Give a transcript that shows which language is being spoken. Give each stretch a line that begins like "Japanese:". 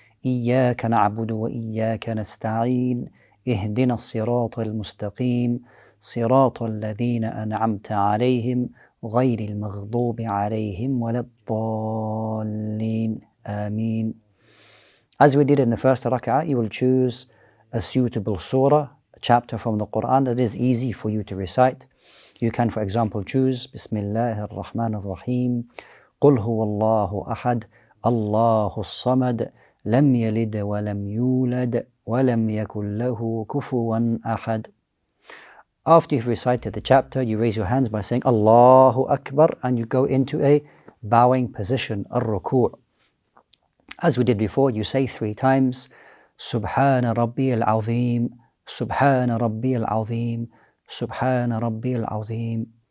Arabic: إياك نعبد وإياك نستعين اهدنا الصراط المستقيم صراط الذين أنعمت عليهم غير المغضوب عليهم ولا الضالين آمين.
English: As we did in the first rak'ah, you will choose a suitable surah, a chapter from the Quran that is easy for you to recite. You can, for example, choose
Arabic: Bismillah ar-Rahman ar-Rahim, قل هو الله أحد الله الصمد لم يلد ولم يولد ولم يكن له كفوا أحد.
English: After you've recited the chapter, you raise your hands by saying Allahu Akbar and you go into a bowing position, ar-ruku'. As we did before, you say 3 times Subhana Rabbi al-Azim, Subhana Rabbi al-Azim, Subhana Rabbi al-Azim.